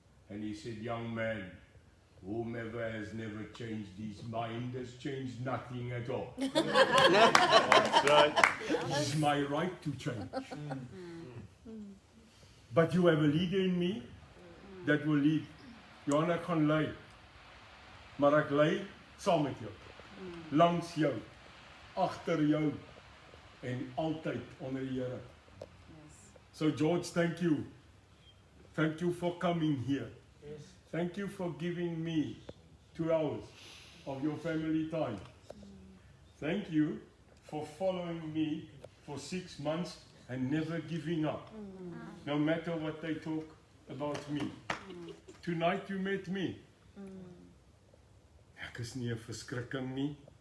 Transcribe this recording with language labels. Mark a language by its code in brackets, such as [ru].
[en] And he said, young man, whomever has never changed his mind has changed nothing at all. That's right. It is my right to change. But you have a leader in me that will lead. [af] Johanna gaan lei, maar ek lei saam met jou, langs jou, agter jou, en altyd onder die Here. [en] So George, thank you. Thank you for coming here. Yes. Thank you for giving me 2 hours of your family time. Thank you for following me for 6 months and never giving up, no matter what they talk about me. Tonight you met me. [af] Ek is nie 'n verskrikking nie.